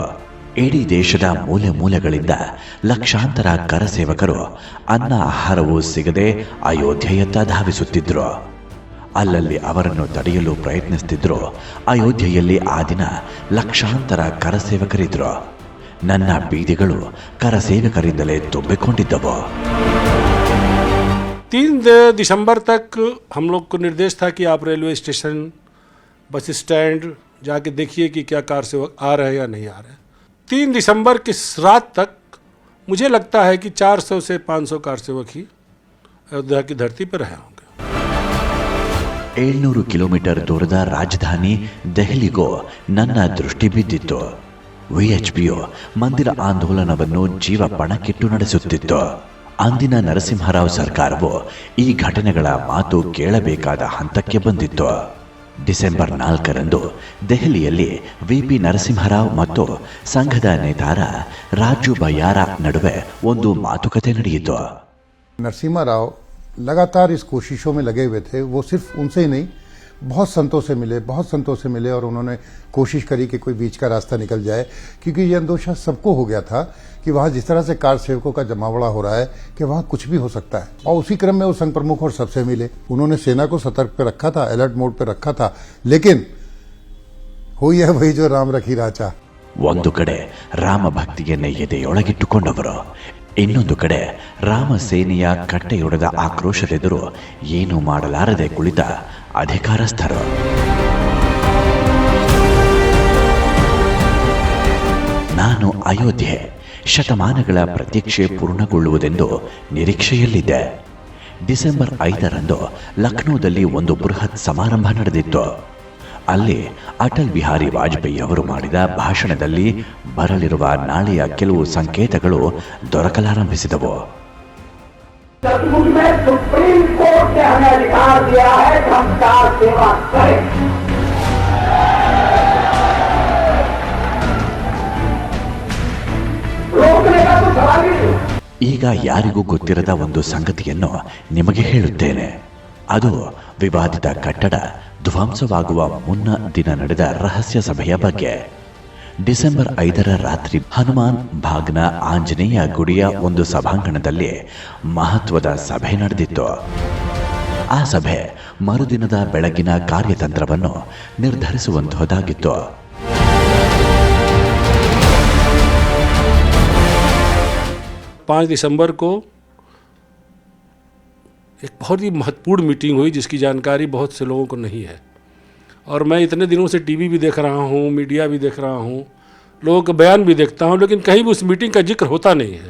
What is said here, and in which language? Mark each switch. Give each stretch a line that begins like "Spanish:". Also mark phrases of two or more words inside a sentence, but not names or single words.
Kannada: ಇಡೀ ದೇಶದ ಮೂಲೆ ಮೂಲೆಗಳಿಂದ ಲಕ್ಷಾಂತರ ಕರಸೇವಕರು ಅನ್ನ ಆಹಾರವೂ ಸಿಗದೆ ಅಯೋಧ್ಯೆಯತ್ತ ಧಾವಿಸುತ್ತಿದ್ರು. ಅಲ್ಲಲ್ಲಿ ಅವರನ್ನು ತಡೆಯಲು ಪ್ರಯತ್ನಿಸುತ್ತಿದ್ರು. ಅಯೋಧ್ಯೆಯಲ್ಲಿ ಆ ದಿನ ಲಕ್ಷಾಂತರ ಕರಸೇವಕರಿದ್ರು. ನನ್ನ ಬೀದಿಗಳು ಕರಸೇವಕರಿಂದಲೇ ತುಂಬಿಕೊಂಡಿದ್ದವು.
Hindi: 3 दिसंबर तक हम लोग को निर्देश था कि आप रेलवे स्टेशन, बस स्टैंड जाके देखिए कि क्या कार सेवक आ रहे हैं या नहीं आ रहे हैं. 3 दिसंबर की रात तक मुझे लगता है कि 400 से 500 कार सेवक ही अयोध्या की धरती पर रहे होंगे.
Kannada: 700 ಕಿಲೋಮೀಟರ್ ದೂರದ ರಾಜಧಾನಿ ದೆಹಲಿಗೂ ನನ್ನ ದೃಷ್ಟಿ ಬಿದ್ದಿತ್ತು. ವಿಎಚ್ಪಿಯು ಮಂದಿರ ಆಂದೋಲನವನ್ನು ಜೀವ ಪಣಕ್ಕಿಟ್ಟು ನಡೆಸುತ್ತಿತ್ತು. ಅಂದಿನ ನರಸಿಂಹರಾವ್ ಸರ್ಕಾರವು ಈ ಘಟನೆಗಳ ಮಾತು ಕೇಳಬೇಕಾದ ಹಂತಕ್ಕೆ ಬಂದಿತ್ತು. ಡಿಸೆಂಬರ್ 4ರಂದು ದೆಹಲಿಯಲ್ಲಿ ವಿಪಿ ನರಸಿಂಹರಾವ್ ಮತ್ತು ಸಂಘದ ನೇತಾರ ರಾಜು ಬಯ್ಯಾರ ನಡುವೆ ಒಂದು ಮಾತುಕತೆ ನಡೆಯಿತು.
Hindi: नरसिम्हा राव लगातार इस कोशिशों में लगे हुए थे. वो सिर्फ उनसे ही नहीं, बहुत संतों से मिले और उन्होंने कोशिश करी कि कोई बीच का रास्ता निकल जाए, क्योंकि ये अंदोशा सबको हो गया था कि वहां जिस तरह से कार सेवकों का जमावड़ा हो रहा है कि वहां कुछ भी हो सकता है. और उसी क्रम में वो संघ प्रमुख और सबसे मिले. उन्होंने सेना को सतर्क पे रखा था,
English: alert mode
Hindi: पे रखा था, लेकिन हुई है वही जो राम रखी राचा.
Kannada: ಒಂದು ಕಡೆ ರಾಮ ಭಕ್ತಿಯನ್ನೇ ಎದೆಯೊಳಗಿಟ್ಟುಕೊಂಡವರು, ಇನ್ನೊಂದು ಕಡೆ ರಾಮ ಸೇನೆಯ ಕಟ್ಟೆಯೊಡೆದ ಆಕ್ರೋಶದೆದುರು ಏನು ಮಾಡಲಾರದೆ ಕುಳಿತ ಅಧಿಕಾರಸ್ಥರು. ನಾನು ಅಯೋಧ್ಯೆ ಶತಮಾನಗಳ ಪ್ರತೀಕ್ಷೆ ಪೂರ್ಣಗೊಳ್ಳುವುದೆಂದು ನಿರೀಕ್ಷೆಯಲ್ಲಿದ್ದೆ. ಡಿಸೆಂಬರ್ 5ರಂದು ಲಕ್ನೋದಲ್ಲಿ ಒಂದು ಬೃಹತ್ ಸಮಾರಂಭ ನಡೆದಿತ್ತು. ಅಲ್ಲಿ ಅಟಲ್ ಬಿಹಾರಿ ವಾಜಪೇಯಿ ಅವರು ಮಾಡಿದ ಭಾಷಣದಲ್ಲಿ ಬರಲಿರುವ ನಾಳೆಯ ಕೆಲವು ಸಂಕೇತಗಳು ದೊರಕಲಾರಂಭಿಸಿದವು.
Hindi: सुप्रीम कोर्ट ने हमें अधिकार दिया है कि हम कार सेवा करें. रोकने का तो सवाल ही नहीं.
Kannada: ಈಗ ಯಾರಿಗೂ ಗೊತ್ತಿರದ ಒಂದು ಸಂಗತಿಯನ್ನು ನಿಮಗೆ ಹೇಳುತ್ತೇನೆ. ಅದು ವಿವಾದಿತ ಕಟ್ಟಡ ಧ್ವಂಸವಾಗುವ ಮುನ್ನ ದಿನ ನಡೆದ ರಹಸ್ಯ ಸಭೆಯ ಬಗ್ಗೆ. ಡಿಸೆಂಬರ್ 5ರ ರಾತ್ರಿ ಹನುಮಾನ್ ಬಾಗ್ನ ಆಂಜನೇಯ ಗುಡಿಯ ಒಂದು ಸಭಾಂಗಣದಲ್ಲಿ ಮಹತ್ವದ ಸಭೆ ನಡೆದಿತ್ತು. ಆ ಸಭೆ ಮರುದಿನದ ಬೆಳಗಿನ ಕಾರ್ಯತಂತ್ರವನ್ನು ನಿರ್ಧರಿಸುವಂತಹದ್ದಾಗಿತ್ತು.
Hindi: दिसंबर को एक बहुत ही महत्वपूर्ण मीटिंग हुई जिसकी जानकारी बहुत से लोगों को नहीं है, और मैं इतने दिनों से टीवी भी देख रहा हूँ, मीडिया भी देख रहा हूँ, लोगों के बयान भी देखता हूँ, लेकिन कहीं भी उस मीटिंग का जिक्र होता नहीं है.